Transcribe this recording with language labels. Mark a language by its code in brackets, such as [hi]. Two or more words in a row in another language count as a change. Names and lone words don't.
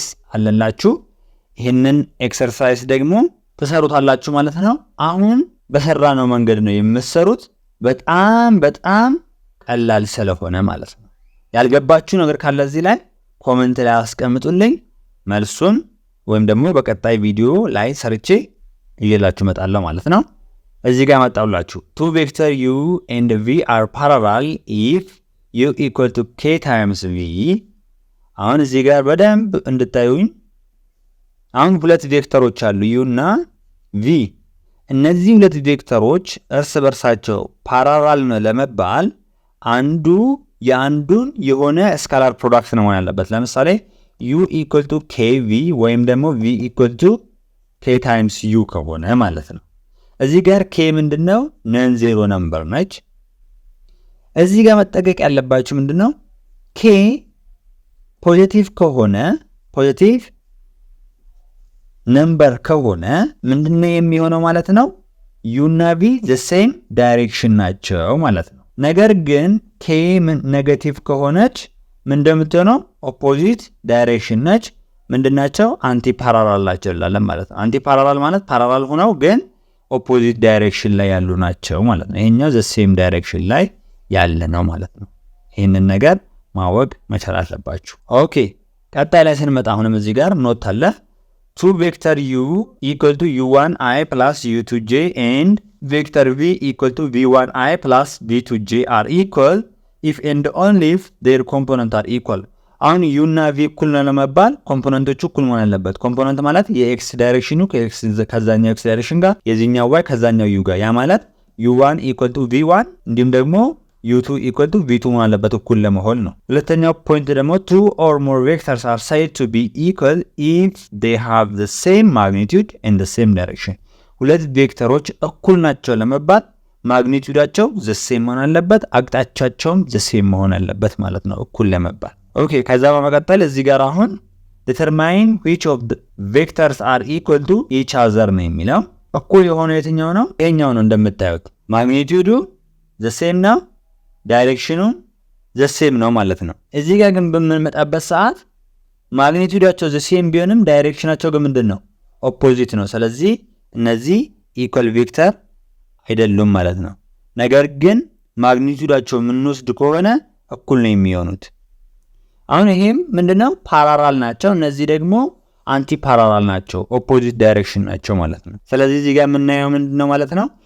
[am] አለላችሁ። ይሄንን ኤክሰርሳይዝ ደግሞ ተሰሩታላችሁ ማለት ነው። አሁን በሰራነው መንገድ ነው የምትሰሩት። በጣም ቀላል ስለሆነ ማለት ነው። ያልገባችሁ ነገር ካለ እዚህ ላይ ኮሜንት ላይ አስቀምጡልኝ። መልሱን ወይም ደግሞ በቀጣይ ቪዲዮ ላይ ሰርቼ ይዤላችሁ እመጣለሁ ማለት ነው። እዚህ ጋር መጣውላችሁ [en] two vector u and v are parallel if u equal to k times v። [am] አሁን እዚህ ጋር በደንብ እንድታዩኝ አሁን ሁለት ቬክተሮች አሉ u እና v። እነዚህ ሁለት ቬክተሮች እርስ በርሳቸው ፓራላል ነው ለመባል አንዱ የአንዱን የሆነ [en] scalar product [am] ነው ያለበት። ለምሳሌ [en] u equal to kv [am] ወይም ደግሞ [en] v equal to k times u [am] ከሆነ ማለት ነው። እዚህ ጋር k ምንድነው? [en] non zero number [am] ነች። እዚህ ጋር መጠቀቅ ያለባችሁ ምንድነው? k ፖዚቲቭ ከሆነ [en] positive number [am] ከሆነ ምንድነው የሚሆነው ማለት ነው? u እና v [en] the same direction [am] ናቸው ማለት ነው። ነገር ግን k ኔጌቲቭ ከሆነች ምን እንደምትሆነው? [en] opposite direction [am] ነች። ምንድናቸው? [en] anti parallel [am] ናቸው ይላል ማለት ነው። [en] anti parallel [am] ማለት ፓራላል ሆነው ግን [en] opposite direction [am] ላይ ያሉ ናቸው ማለት ነው። ይሄኛው [en] the same direction [am] ላይ ያለ ነው ማለት ነው። ይሄንን ነገር ማወቅ መቻል አለባችሁ። ኦኬ ቀጣይ ላይ ስንመጣ አሁንም እዚህ ጋር ኖት አለ two [en] vector u equal to u1i plus u2j and vector v equal to v1i plus v2j are equal if and only if their components are equal። [am] አሁን u እና v እኩል ነው ለመባል ኮምፖነንቶቹ እኩል መሆን አለበት። ኮምፖነንት ማለት የx ዳይሬክሽኑ ከx ከዛኛው x ዳይሬክሽን ጋር የዚህኛው y ከዛኛው u ጋር ያ ማለት [en] u1 equal to v1 [am] እንዲሁም ደግሞ [en] u2 equal to v2 [am] መሆን አለበት እኩል ለመሆን ነው። ሁለተኛው ፖይንት ደግሞ [en] two or more vectors are said to be equal if they have the same magnitude and the same direction። [am] ሁለት ቬክተሮች እኩል ናቸው ለመባል ማግኒቲዩዳቸው [en] the same [am] መሆን አለበት፣ አቅጣጫቸውም [en] the same [am] መሆን አለበት ማለት ነው እኩል ለመባል። ኦኬ ከዛ በመቀጠል እዚህ ጋር አሁን [en] determine which of the vectors are equal to each other [am] ነው የሚለው። እኩል የሆነ የትኛው ነው? ይሄኛው ነው። እንደምታዩት ማግኒቲዩዱ [en] the same [am] ነው፣ ዳይሬክሽኑ [en] the same [am] ነው ማለት ነው። እዚህ ጋር ግን በምንመጣበት ሰዓት ማግኒቲዩዳቸው [en] the same [am] ቢሆንም ዳይሬክሽናቸው ግን ምንድነው? ኦፖዚት ነው። ስለዚህ እነዚህ [en] equal vector [am] አይደሉም ማለት ነው። ነገር ግን ማግኒቲዩዳቸው የምንወስድ ከሆነ እኩል ነው የሚሆኑት። አሁን ይሄም ምንድነው? ፓራላል ናቸው። እነዚህ ደግሞ [en] anti parallel [am] ናቸው፣ [en] opposite direction [am] ናቸው ማለት ነው። ስለዚህ እዚህ ጋር የምናየው ምንድነው ማለት ነው?